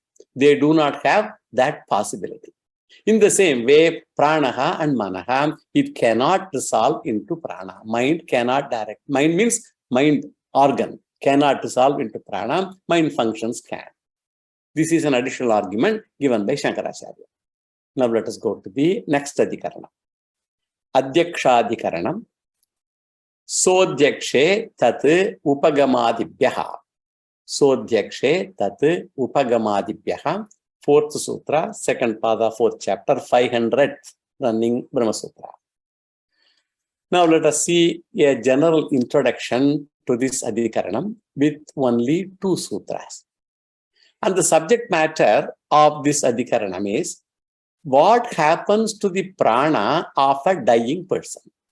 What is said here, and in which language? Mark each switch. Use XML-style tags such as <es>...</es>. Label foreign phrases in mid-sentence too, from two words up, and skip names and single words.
<en>They do not have that possibility. In the same way, pranaha and manaha, it cannot resolve into prana. Mind cannot direct. Mind means mind organ cannot resolve into prana. Mind functions can. This is an additional argument given by Shankaracharya. Now let us go to the next adhikarana. Adhyakshadhikaranam.</en> <sa>सोऽध्यक्षे तत् उपगमादिभ्यः. सोऽध्यक्षे तत् उपगमादिभ्यः.</sa> <en>Fourth sutra, second pada, fourth chapter, 500th running Brahma Sutra. Now let us see a general introduction to this adhikaranam with only 2 sutras. And the subject matter of this adhikaranam is what happens to the prana of a dying person.</en>